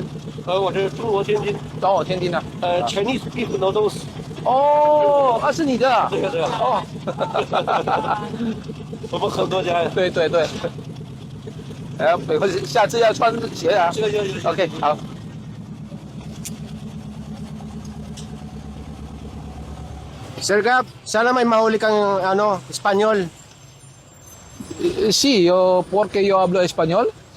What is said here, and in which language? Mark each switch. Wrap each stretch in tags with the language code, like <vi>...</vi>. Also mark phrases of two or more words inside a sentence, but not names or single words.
<zh>我是中国天津。中国天津的。</zh> <en>Chinese beef noodles。</en> <zh>哦，是你的。对呀对呀。哦。我们很多家呀。对对对。下次要穿鞋啊。行。 OK， 好。</zh> <tl>Sir Gap, sana may mahuli kang Espanyol.</tl> <es>Sí, yo, porque yo hablo español.</es>